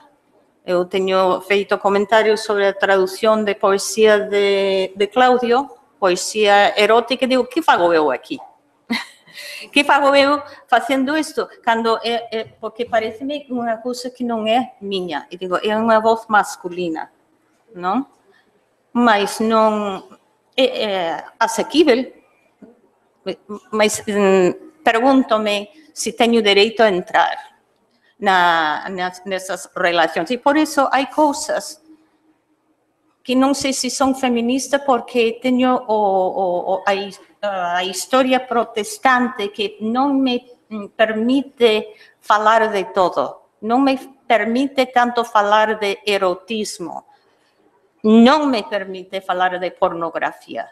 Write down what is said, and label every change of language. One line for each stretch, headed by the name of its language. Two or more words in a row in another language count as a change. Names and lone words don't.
Galician: Eu teño feito comentarios sobre a traducción de poesía de Claudio, poesía erótica, e digo, que fago eu aquí? Que fago eu facendo isto? Porque parece-me unha cousa que non é miña. E digo, é unha voz masculina, non? Mas non é asequível.
Portuguese: Mas pergunto-me se teño direito a entrar nessas relações. E por isso há coisas que não sei se são feministas, porque tenho a história protestante que não me permite falar de todo, não me permite tanto falar de erotismo, não me permite falar de pornografia.